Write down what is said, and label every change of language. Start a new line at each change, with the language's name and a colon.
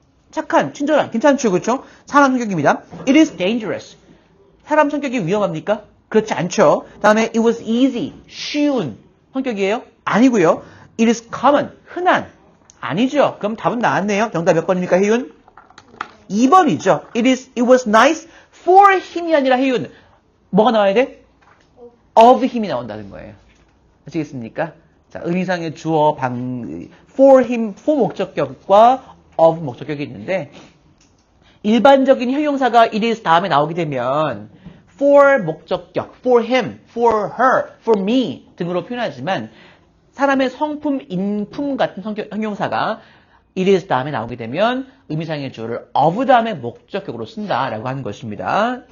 Korean: 착한, 친절한, 괜찮죠, 그렇죠? 사람 성격입니다.
English: It is dangerous.
Korean: 사람 성격이 위험합니까? 그렇지 않죠. 다음에
English: it was easy,
Korean: 쉬운 성격이에요? 아니고요.
English: It is common,
Korean: 흔한. 아니죠. 그럼 답은 나왔네요. 정답 몇 번입니까, 혜윤? 2번이죠.
English: It was nice for him
Korean: 이 아니라 해윤. 뭐가 나와야 돼? of him이 나온다는 거예요. 아시겠습니까? 자, 의미상의 주어 for him, for 목적격과 of 목적격이 있는데 일반적인 형용사가 it is 다음에 나오게 되면 for 목적격,
English: for him, for her, for me
Korean: 등으로 표현하지만 사람의 성품, 인품 같은 형용사가 it is 다음에 나오게 되면 의미상의 주어를 of 다음에 목적격으로 쓴다라고 하는 것입니다.